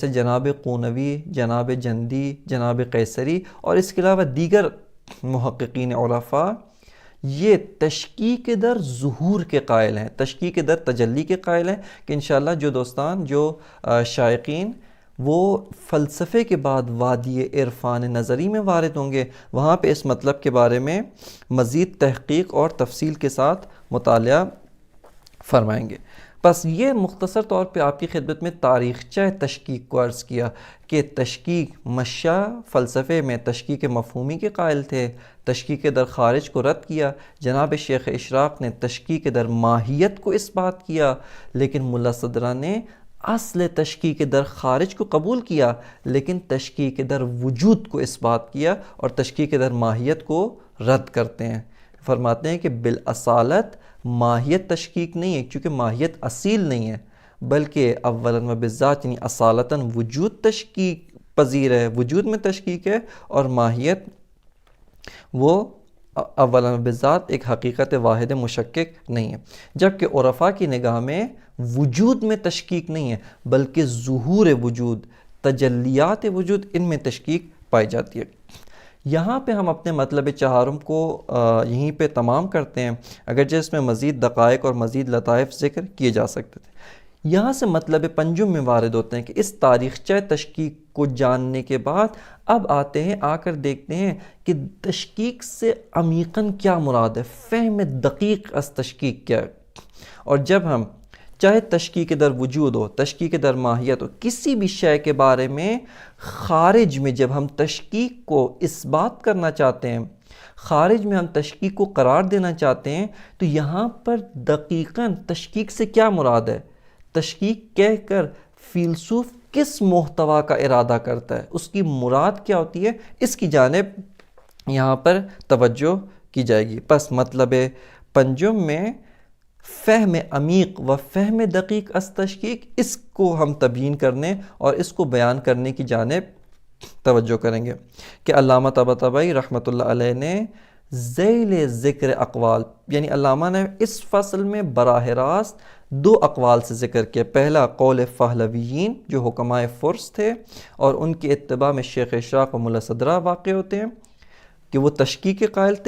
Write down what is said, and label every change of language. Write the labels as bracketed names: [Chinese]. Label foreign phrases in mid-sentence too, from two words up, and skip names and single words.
[Urdu] جناب قونوی، جناب جندی، جناب قیصری، اور اس کے علاوہ دیگر محققین عرفا، یہ تشکیک در ظہور کے قائل ہیں، تشکیک در تجلی کے قائل ہیں، کہ انشاءاللہ جو دوستان، جو شائقین وہ فلسفے کے بعد وادی عرفان نظری میں وارد ہوں گے، وہاں پہ اس مطلب کے بارے میں مزید تحقیق اور تفصیل کے ساتھ مطالعہ فرمائیں گے۔ بس یہ مختصر طور پہ آپ کی خدمت میں تاریخچہ تشکیک کو عرض کیا کہ تشکیک مشا فلسفے میں تشکیک مفہومی کے قائل تھے، تشکیک در خارج کو رد کیا، جناب شیخ اشراق نے تشکیک در ماہیت کو اس بات کیا، لیکن ملا صدرہ نے اصل تشکیک در خارج کو قبول کیا، لیکن تشکیک در وجود کو اس بات کیا، اور تشکیک در ماہیت کو رد کرتے ہیں۔ فرماتے ہیں کہ بالاصالت ماہیت تشکیک نہیں ہے، چونکہ ماہیت اصیل نہیں ہے، بلکہ [Arabic] اولاً و بالذات [Urdu] یعنی اصالتاً وجود تشکیک پذیر ہے، وجود میں تشکیک ہے، اور ماہیت وہ [Arabic] اولاً و بالذات [Urdu] ایک حقیقت واحد مشکک نہیں ہے۔ جبکہ عرفا کی نگاہ میں وجود میں تشکیک نہیں ہے، بلکہ ظہور وجود، تجلیات وجود ان میں تشکیک پائی جاتی ہے۔ یہاں پہ ہم اپنے مطلب چہارم کو یہیں پہ تمام کرتے ہیں، اگرچہ اس میں مزید دقائق اور مزید لطائف ذکر کیے جا سکتے تھے۔ یہاں سے مطلب پنجم میں وارد ہوتے ہیں کہ اس تاریخچہ تشکیک کو جاننے کے بعد اب آتے ہیں، آ کر دیکھتے ہیں کہ تشکیک سے عمیقاً کیا مراد ہے، [Persian] فہم دقیق از تشکیک [Urdu] کیا ہے۔ اور جب ہم چاہے تشکیک در وجود ہو، تشکیک در ماہیت ہو، کسی بھی شے کے بارے میں خارج میں جب ہم تشکیک کو اس بات کرنا چاہتے ہیں، خارج میں ہم تشکیک کو قرار دینا چاہتے ہیں، تو یہاں پر دقیقاً تشکیک سے کیا مراد ہے، تشکیک کہہ کر فیلسوف کس محتوا کا ارادہ کرتا ہے، اس کی مراد کیا ہوتی ہے، اس کی جانب یہاں پر توجہ کی جائے گی۔ پس مطلب پنجم میں [Persian] فہم عمیق و فہم دقیق از تشکیک، [Urdu] اس کو ہم تبیین کرنے اور اس کو بیان کرنے کی جانب توجہ کریں گے کہ علامہ طباطبائی [Arabic] رحمۃ اللہ علیہ [Urdu] نے ذیل ذکر اقوال، یعنی علامہ نے اس فصل میں براہ راست دو اقوال سے ذکر کیا۔ پہلا قول پہلویین جو حکمائے فرس تھے اور ان کی اتباع میں شیخ اشراق و ملا صدرہ واقع ہوتے ہیں کہ وہ تشکیک کے قائل تھے۔